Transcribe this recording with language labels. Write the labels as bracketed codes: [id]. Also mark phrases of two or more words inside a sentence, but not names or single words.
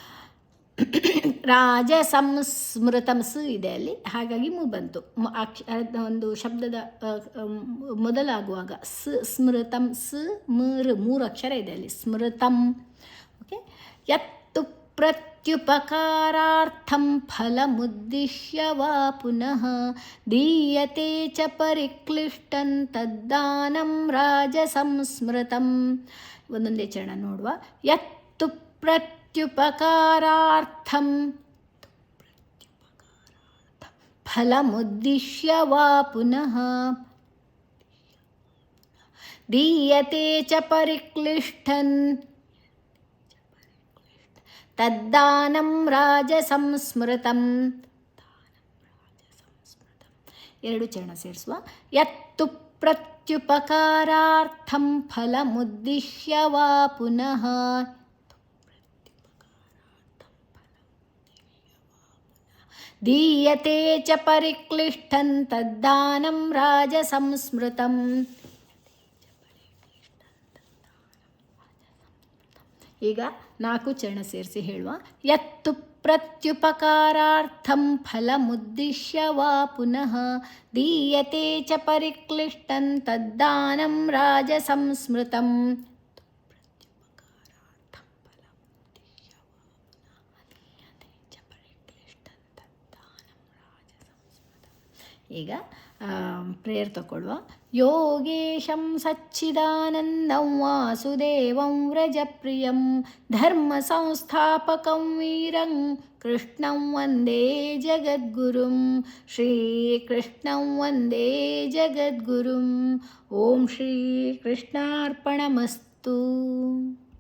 [kn] ರಾಜಸಂಸ್ಮೃತಂ ಸ್ ಇದೆ ಅಲ್ಲಿ, ಹಾಗಾಗಿ ಮೂ ಬಂತು. ಒಂದು ಶಬ್ದದ ಮೊದಲಾಗುವಾಗ ಸ್ಮೃತಂ ಸ್ ಮೃ 3 ಅಕ್ಷರ ಇದೆ ಅಲ್ಲಿ ಸ್ಮೃತಂ. [sa] ಓಕೆ, ಯತ್ತು ಪ್ರತ್ಯುಪಕಾರಾರ್ಥಂ ಫಲಮುದ್ದಿಶ್ಯ ವಾ ಪುನಃ ದೀಯತೆ ಚ ಪರಿಕ್ಲಿಷ್ಟಂ ತದ್ದಾನಂ ರಾಜಸಂಸ್ಮೃತಂ. [kn] ಒಂದೊಂದೇ ಚರಣ ನೋಡುವ. [sa] ಯತ್ತು ಪ್ರತ್ಯುಪಕಾರಾರ್ಥಂ ಫಲಮುದ್ದಿಶ್ಯ ವಾ ಪುನಃ ದೀಯತೆ ಚ ಪರಿಕ್ಲಿಷ್ಟಂ ತದ್ದಾನಂ ರಾಜಸಂಸ್ಮೃತಂ. [kn] 2 ಚರಣ ಸೇರಿಸುವ. [sa] ಯತ್ತು ಪ್ರತ್ಯುಪಕಾರಾರ್ಥಂ ಫಲಮುದ್ದಿಶ್ಯ ವಾ ಪುನಃ ದೀಯತೆ ಚ ಪರಿಕ್ಲಿಷ್ಟಂ ತದ್ದಾನಂ ರಾಜಸಂಸ್ಮೃತಂ. [kn] ಈಗ 4 ಚರಣ ಸೇರಿಸಿ ಹೇಳುವ. [sa] ಯತ್ತು ಪ್ರತ್ಯುಪಕಾರಾರ್ಥಂ ಫಲಮುದ್ದಿಶ್ಯ ವಾ ಪುನಃ ದೀಯತೆ ಚ ಪರಿಕ್ಲಿಷ್ಟಂ ತದ್ದಾನಂ ರಾಜಸಂಸ್ಮೃತಂ. [kn] ಈಗ ಪ್ರೇಯರ್ ತಗೊಳ್ಳುವ. [sa] ಯೋಗೇಶಂ ಸಚ್ಚಿದಾನಂದಂ ವಾಸುದೇವಂ ವ್ರಜಪ್ರಿಯಂ ಧರ್ಮ ಸಂಸ್ಥಾಪಕಂ ವೀರಂ ಕೃಷ್ಣಂ ವಂದೇ ಜಗದ್ಗುರುಂ ಶ್ರೀಕೃಷ್ಣಂ ವಂದೇ ಜಗದ್ಗುರುಂ. ಓಂ ಶ್ರೀ ಕೃಷ್ಣಾರ್ಪಣಮಸ್ತು.